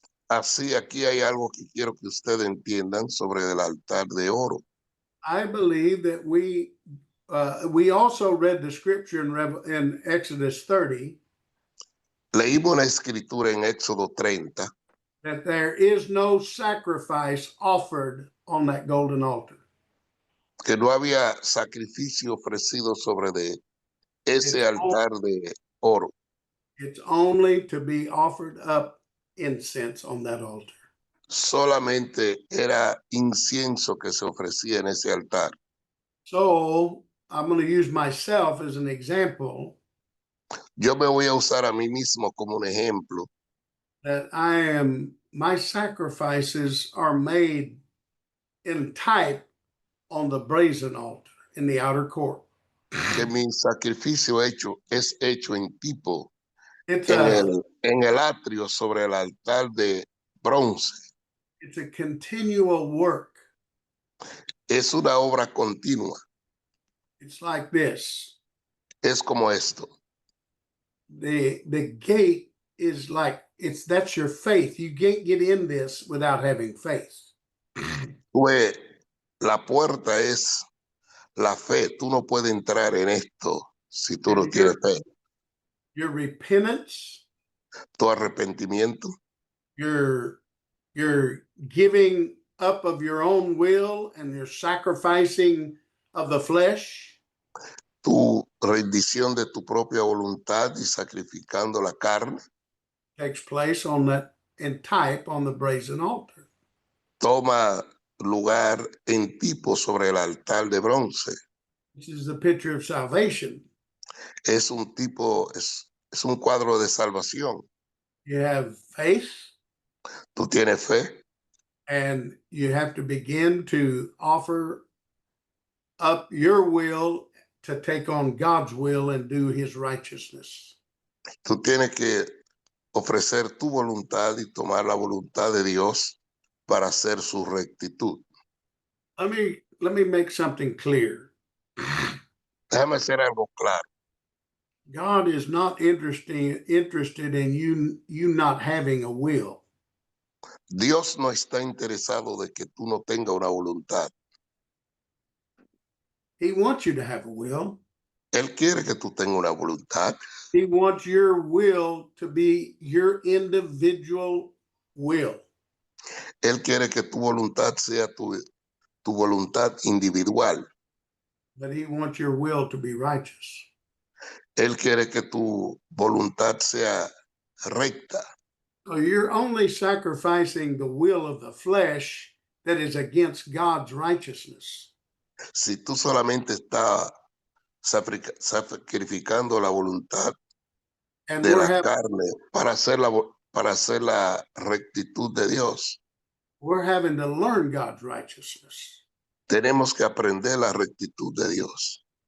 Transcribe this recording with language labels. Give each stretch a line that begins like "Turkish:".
Spanish: Así, aquí hay algo que quiero que ustedes entiendan sobre el altar de oro.
English: I believe that we also read the scripture in Exodus 30.
Spanish: Leímos una escritura en Éxodo 30.
English: That there is no sacrifice offered on that golden altar.
Spanish: Que no había sacrificio ofrecido sobre ese altar de oro.
English: It's only to be offered up incense on that altar.
Spanish: Solamente era incienso que se ofrecía en ese altar.
English: So I'm going to use myself as an example
Spanish: Yo me voy a usar a mí mismo como un ejemplo.
English: that my sacrifices are made in type on the brazen altar in the outer court.
Spanish: Que mi sacrificio es hecho en tipo
English: It's
Spanish: en
English: a
Spanish: en el atrio sobre el altar de bronce.
English: it's a continual work.
Spanish: Es una obra continua.
English: It's like this.
Spanish: Es como esto.
English: The gate is like that's your faith. You can't get in this without having faith.
Spanish: Pues la puerta es la fe. Tú no puedes entrar en esto si tú no
English: And
Spanish: tienes fe.
English: your repentance,
Spanish: Tu arrepentimiento,
English: your giving up of your own will and your sacrificing of the flesh,
Spanish: tu rendición de tu propia voluntad y sacrificando la carne,
English: takes place on that in type on the brazen altar.
Spanish: toma lugar en tipo sobre el altar de bronce.
English: This is the picture of salvation.
Spanish: Es un tipo, es un cuadro de salvación.
English: You have faith,
Spanish: Tú tienes fe
English: and you have to begin to offer up your will to take on God's will and do his righteousness.
Spanish: tú tienes que ofrecer tu voluntad y tomar la voluntad de Dios para hacer su rectitud.
English: Let me make something clear.
Spanish: Déjame hacer algo claro.
English: God is not interested in you not having a will.
Spanish: Dios no está interesado de que tú no tengas una voluntad.
English: He wants you to have a will.
Spanish: Él quiere que tú tengas una voluntad.
English: He wants your will to be your individual will.
Spanish: Él quiere que tu voluntad sea tu voluntad individual.
English: But he wants your will to be righteous.
Spanish: Él quiere que tu voluntad sea recta.
English: So you're only sacrificing the will of the flesh that is against God's righteousness.
Spanish: Si tú solamente estás sacrificando la voluntad
English: And
Spanish: de la carne para hacer la rectitud de Dios,
English: we're having to learn God's righteousness.
Spanish: tenemos que aprender la rectitud de Dios.